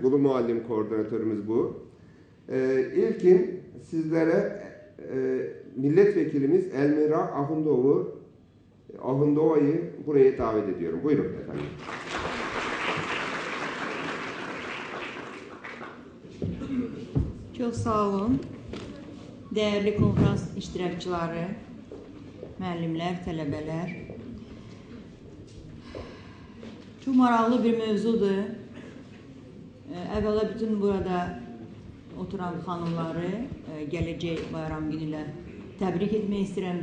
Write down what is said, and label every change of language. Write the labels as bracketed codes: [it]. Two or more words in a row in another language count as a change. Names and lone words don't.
[tr] Kulu Muallim koordinatörümüz bu. İlkin sizlere milletvekilimiz Elmira Ahundova'yı buraya davet ediyorum. Buyurun efendim. Çok sağ olun. [az] Değerli konferans iştirakçıları, müəllimlər, tələbələr. Çok maraqlı bir mövzudur. Əvvəla bütün burada oturan xanımları gələcək bayram günü ilə təbrik etmək istəyirəm.